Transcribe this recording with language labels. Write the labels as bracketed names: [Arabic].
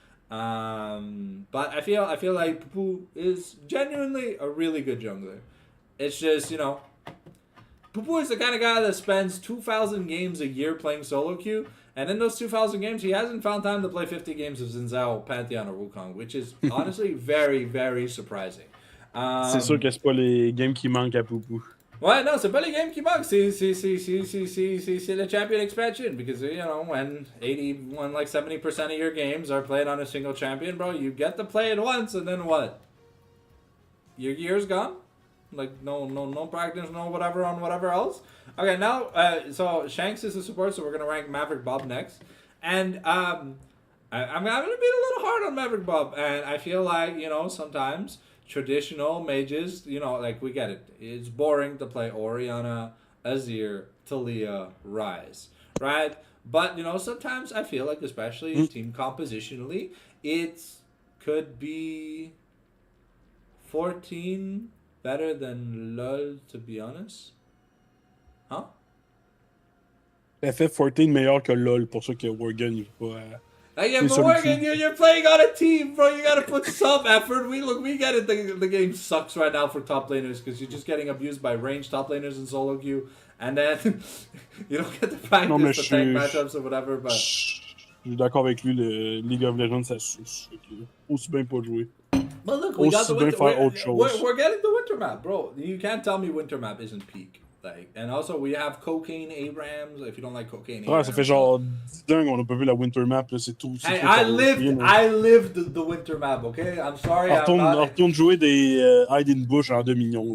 [English] But I feel like Pupu is genuinely a really good jungler. It's just, you know, Pupu is the kind of guy that spends 2,000 games a year playing solo queue, and in those 2,000 games, he hasn't found time to play 50 games of Xin Zhao, Pantheon, or Wukong, which is honestly very, very surprising. [French] C'est sûr que c'est pas les games qui manquent à Poupou. Ouais, non, c'est pas les games qui manquent, c'est le champion expansion, [English] because, you know, when 81, like 70% of your games are played on a single champion, bro, you get to play it once, and then what? Your year's gone? Like, no practice, no whatever on whatever else? Okay, now, so Shanks is the support, so we're going to rank Maverick Bob next. And I'm going to be a little hard on Maverick Bob. And I feel like, you know, sometimes traditional mages, you know, like, we get it. It's boring to play Orianna, Azir, Talia, Ryze, right? But, you know, sometimes I feel like, especially team compositionally, it could be 14 better than LoL, to be honest. Huh? [French] FF14 meilleur que LoL, pour ça que Worgen il va pas. [English] Yeah, but Worgen, you're playing on a team, bro. You gotta put some effort. We get it. The game sucks right now for top laners because you're just getting abused by ranged top laners in solo queue, and then you don't get the practice to tank matchups or whatever. But [French] je suis d'accord avec lui, le League of Legends, ça suce. Aussi bien pas jouer. [English] But look, we got the winter, we're getting the winter map, bro. You can't tell me winter map isn't peak. Like, and also we have Cocaine Abrams. If you don't like Cocaine [French] Ouais, [English] Abrams, [French] ça fait genre 10 ans qu'on a pas vu la winter map, là, c'est tout. [English] Hey, I lived the winter map, okay? I'm sorry. [French] Retourne jouer des Hide in Bush en 2 millions.